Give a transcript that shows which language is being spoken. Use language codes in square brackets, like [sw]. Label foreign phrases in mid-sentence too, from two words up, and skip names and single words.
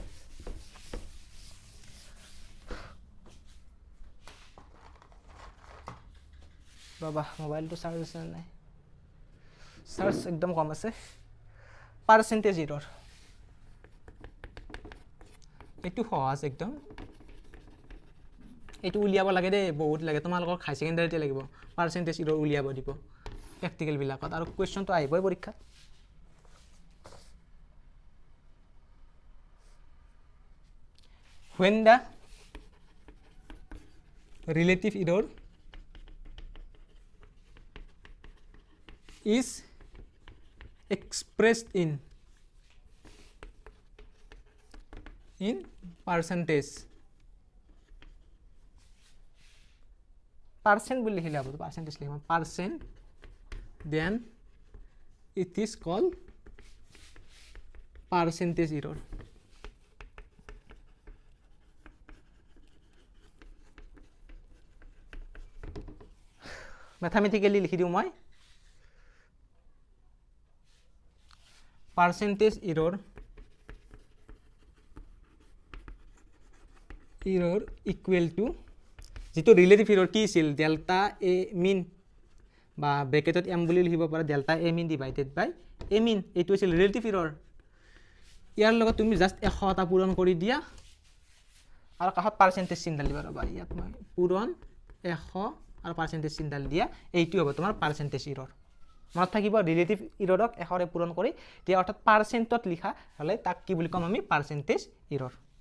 [as] বাবা মোবাইলটো চাৰ্জ আছে নাই চাৰ্জ একদম কম আছে [en] percentage error [as] এটো সহজ একদম এটো উলিয়াব লাগে দে বহুত লাগে তোমালোকৰ [en] high secondaryতে [as] লাগিব [en] percentage error [as] উলিয়াব দিব practical বিলাকত আৰু কোৱেশ্চন তো আহিবই পৰীক্ষাত [en] when the relative error is expressed in percentage percent [as] বুলি লিখিলে হ'ব [en] percentage লিখিম percent then it is called percentage error mathematically [as] লিখি দিও মই [en] percentage error equal [as] to যেটো [en] relative error [as] কি ছিল [en] delta a mean [as] বা ব্র্যাকেটত m বুলি লিখিব পাৰা [en] delta a mean divided by a mean [as] এইটো আছিল [en] relative error [as] ইয়াৰ লগত তুমি জাস্ট 100 টা পূৰণ কৰি দিয়া আৰু কাহত পাৰ্সেন্টেজ চিহ্ন দিবা ৰবা ইয়াত মই পূৰণ 100 আৰু পাৰ্সেন্টেজ চিহ্ন দিয়া এইটো হ'ব তোমাৰ [en] percentage error [as] মনত থাকিব [en] relative errorক [as] 100 ৰে পূৰণ কৰি দিয়া অৰ্থাৎ পাৰ্সেন্টত লিখা হলে তাক কি বুলি কম আমি [en] percentage error